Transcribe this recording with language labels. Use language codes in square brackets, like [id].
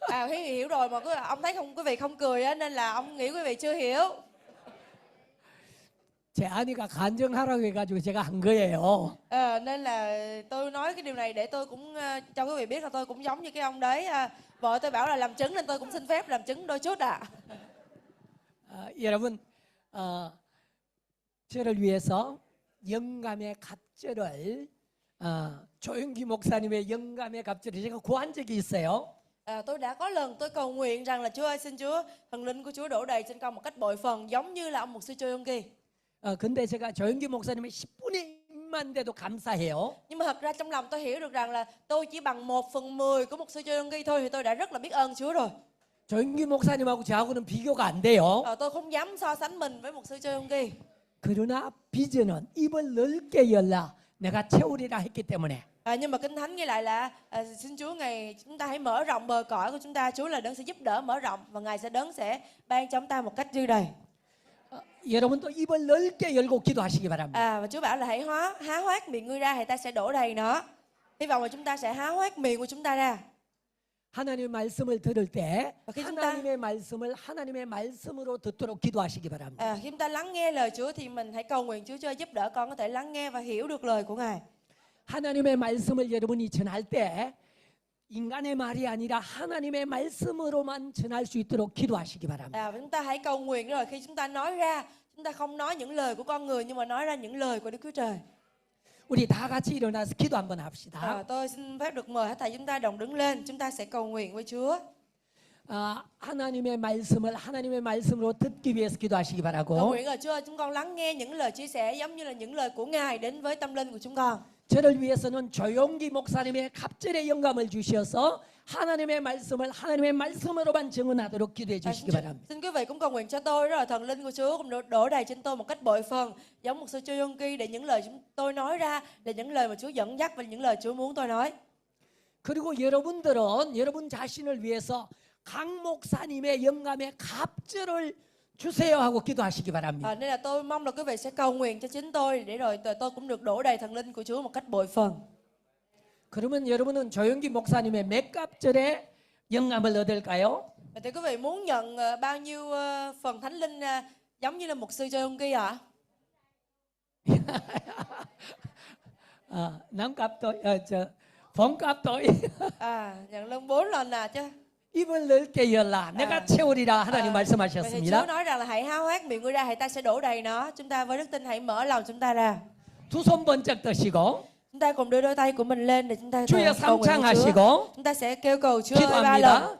[vi] Hiểu rồi mà ông thấy quý vị không cười á, nên là ông nghĩ quý vị chưa hiểu. [ko] 제 아내가 간증하라고 해가지고 제가 한 거예요. [vi] Nên là tôi nói cái điều này để tôi cũng cho quý vị biết là tôi cũng giống như cái ông đấy. Vợ tôi bảo là làm chứng nên tôi cũng xin phép làm chứng đôi chút [ko] 여러분, 저를 위해서 영감의 갑절을 조영기 목사님의 영감의 갑절을 제가 구한 적이 있어요. [vi] Tôi đã có lần tôi cầu nguyện rằng là Chúa ơi, xin Chúa thần linh của Chúa đổ đầy trên con một cách bội phần giống như là ông mục sư Choyongki. [ko] 근데 제가 조영기 목사님의 10분의 1만 돼도 감사해요. [vi] Nhưng mà thật ra trong lòng tôi hiểu được rằng là tôi chỉ bằng 1/10 của mục sư Choyongki thôi thì tôi đã rất là biết ơn Chúa rồi. [ko] 조영기 목사님하고 저하고는 비교가 안 돼요. [vi] Tôi không dám so sánh mình với mục sư Choyongki. [ko] 그러나 비전은 입을 넓게 열라 내가 채우리라 했기 때문에. [vi] Nhưng mà Kinh Thánh ghi lại là xin Chúa ngày chúng ta hãy mở rộng bờ cõi của chúng ta. Chúa là đấng sẽ giúp đỡ mở rộng và Ngài sẽ ban cho chúng ta một cách dư đầy. [ko] 여러분도 입을 넓게 열고 기도하시기 바랍니다. [vi] Và Chúa bảo là hãy há hoác miệng ngươi ra thì ta sẽ đổ đầy nó. Hy vọng là chúng ta sẽ há hoác miệng của chúng ta ra. [ko] 하나님의 말씀을 들을 때 [vi] khi chúng [ko] 하나님의 말씀을 하나님의 말씀으로 듣도록 기도하시기 바랍니다. [vi] Khi chúng ta lắng nghe lời Chúa thì mình hãy cầu nguyện Chúa cho giúp đỡ con có thể lắng nghe và hiểu được lời của Ngài. [ko] 하나님의 말씀을 여러분이 전할 때 인간의 말이 아니라 하나님의 말씀으로만 전할 수 있도록 기도하시기 바랍니다. [vi] Chúng ta hãy cầu nguyện rồi khi chúng ta nói ra, chúng ta không nói những lời của con người nhưng mà nói ra những lời của Đức Chúa Trời. [ko] 우리 다 같이 일어나서 기도 한번 합시다. [vi] Tôi xin phép được mời hết thảy chúng ta đồng đứng lên, chúng ta sẽ cầu nguyện với Chúa. [ko] 하나님의 말씀을 하나님의 말씀으로 듣기 위해서 기도하시기 [vi] Cầu [ko] 바라고, [vi] nguyện là Chúa ơi, chúng con lắng nghe những lời chia sẻ giống như là những lời của Ngài đến với tâm linh của chúng con. [ko] 저를 위해서는 조용기 목사님의 갑절의 영감을 주셔서 하나님의 말씀을 하나님의 말씀으로만 증언하도록 기도해 주시기 바랍니다. [vi] Xin quý vị cũng cầu nguyện cho tôi đó là thần linh của Chúa cũng đổ đầy trên tôi một cách bội phần, giống một sư Choi Yong Ki, để những lời chúng tôi nói ra là những lời mà Chúa dẫn dắt và những lời Chúa muốn tôi nói. [ko] 그리고 여러분들은 여러분 자신을 위해서 강 목사님의 영감의 갑절을 주세요 하고 기도하시기 바랍니다. [vi] Nên là tôi mong là quý vị sẽ cầu nguyện cho chính tôi để rồi tôi cũng được đổ đầy thần linh của Chúa một cách bội phần. [ko] 그러면 여러분은 조영기 목사님의 몇 갑절의 영감을 얻을까요? [vi] Thì quý vị muốn nhận bao nhiêu phần thánh linh giống như là một sư Choi Yong Ki ạ? [ko] 남갑도 봉갑도 [vi] Nhận lên 4 lần chứ. [ko] 입을 넓게 열라 내가 채우리라 하나님 [vi] Vậy thì Chúa [ko] 말씀하셨습니다. [vi] nói rằng là hãy háo hác miệng ngươi ra, hãy ta sẽ đổ đầy nó. Chúng ta với đức tin hãy mở lòng chúng ta ra. [ko] 두 손 번쩍 드시고 [vi] Chúng ta cùng đưa đôi tay của mình lên để chúng ta [ko] 주여 [vi] cầu nguyện với Chúa. [ko] 삼창하시고 [vi] Chúng ta sẽ kêu cầu Chúa ơi 3 lần.